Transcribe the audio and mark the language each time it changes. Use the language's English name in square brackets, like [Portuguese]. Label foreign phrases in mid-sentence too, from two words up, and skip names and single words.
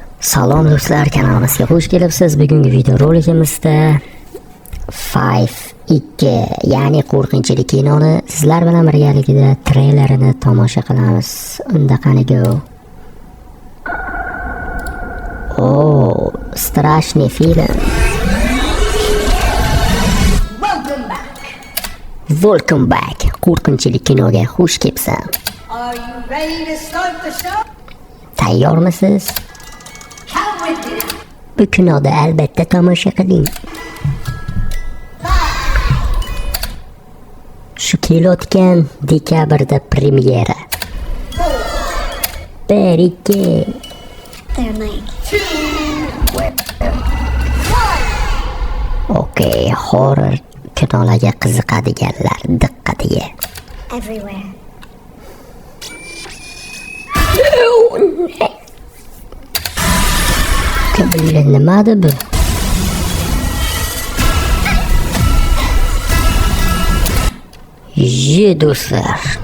[Uzbek] Salom do'stlar, kanalimizga xush kelibsiz. Bugungi video rolikimizda 5-2 ya'ni qo'rqinchli kinoni sizlar bilan birgalikda treylerini tomosha qilamiz. Unda qani go. Oh, страшный film. [English] Welcome back. [Uzbek] Qo'rqinchli kinoga xush kelibsan. [English] Are you ready to start the show? [Uzbek] Tayyormisiz? [English] Come with me. [Uzbek] Bu kinoda albatta tomosha qiling. Shu kelayotgan dekabrda premyera. 1-2. [English] They're like [Uzbek] Okay, horror kinolarga qiziqadiganlar diqqatiga. [English] everywhere. [Uzbek] Nimada bu? Do'stlar.